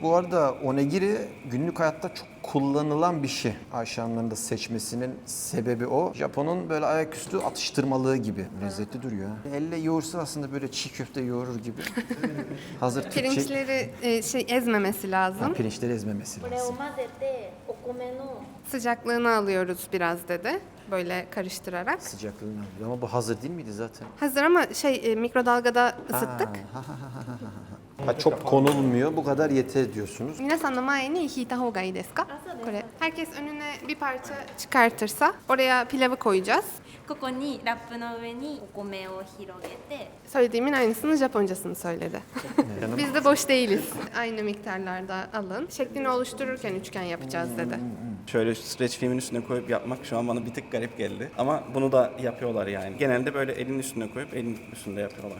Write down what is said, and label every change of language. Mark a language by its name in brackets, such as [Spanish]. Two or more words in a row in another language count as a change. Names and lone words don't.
[Turkish] Bu arada onigiri günlük hayatta çok kullanılan bir şey. Ayşe Hanım'ın da seçmesinin sebebi o. Japon'un böyle ayaküstü atıştırmalığı gibi. Lezzetli duruyor. Ha. Elle yoğursa aslında böyle çiğ köfte yoğurur gibi. Hazır Türkçe... Pirinçleri ezmemesi lazım. Pirinçleri ezmemesi [Japanese] これを [Turkish] lazım. [Japanese] 混ぜてお米の [Turkish] Sıcaklığını alıyoruz biraz dedi. Böyle karıştırarak. Sıcaklığını alıyor. Ama bu hazır değil miydi zaten? Hazır ama mikrodalgada ısıttık. Ha, çok konulmuyor. Bu kadar yeter diyorsunuz. [Japanese] 皆さんの前に引いた方がいいですか？ [Turkish] これ。Herkes önüne bir parça çıkartırsa oraya pilavı koyacağız. [Japanese] ここにラップの上にお米を広げて [Turkish] Söylediğimin aynısını Japoncasını söyledi. Biz de boş değiliz. Aynı miktarlarda alın. Şeklini oluştururken üçgen yapacağız dedi. Şöyle streç filmin üstüne koyup yapmak şu an bana bir tık garip geldi. Ama bunu da yapıyorlar yani. Genelde böyle elin üstüne koyup elin üstünde yapıyorlar.